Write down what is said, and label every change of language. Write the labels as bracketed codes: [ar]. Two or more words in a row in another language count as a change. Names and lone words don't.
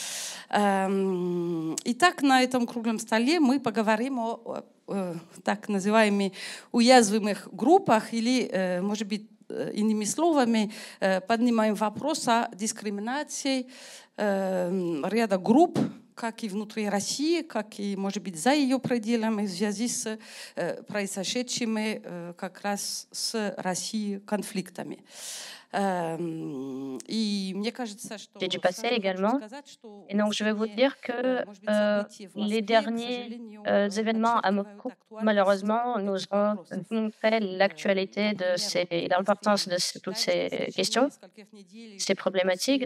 [ru] Итак, на этом круглом столе мы поговорим о так называемых уязвимых группах или, может быть, иными словами, поднимаем вопрос о дискриминации ряда групп, как и внутри России, как и, может быть, за ее пределами в связи с произошедшими как раз с Россией конфликтами. [fr] J'ai dû passer également. Et donc, je vais vous dire que les derniers événements à Moscou, malheureusement, nous ont montré l'actualité et l'importance de toutes ces questions, ces problématiques.